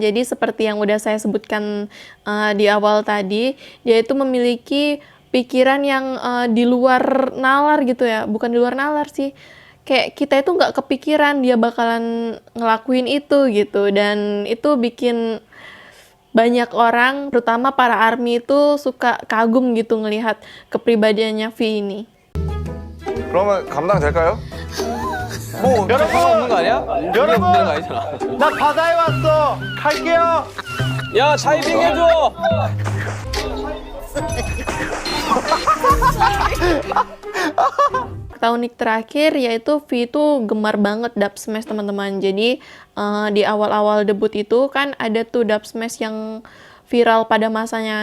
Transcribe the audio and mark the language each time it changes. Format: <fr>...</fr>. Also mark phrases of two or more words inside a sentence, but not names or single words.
<id>Jadi seperti yang udah saya sebutkan di awal tadi, dia itu memiliki pikiran yang di luar nalar gitu ya. Bukan di luar nalar sih, kayak kita itu nggak kepikiran dia bakalan ngelakuin itu gitu. Dan itu bikin banyak orang, terutama para ARMY itu suka kagum gitu ngelihat kepribadiannya V ini.</id> <ko>그러면 감당될까요? 뭐 여러분 없는 거 아니야? 여러분! 없는 거 아니잖아. 나 바다에 왔어. 갈게요. 야 다이빙 해줘.</ko> <id>Fakta unik terakhir yaitu V itu gemar banget dub smash teman-teman. Jadi di awal-awal debut itu kan ada tuh dub smash yang viral pada masanya.</id>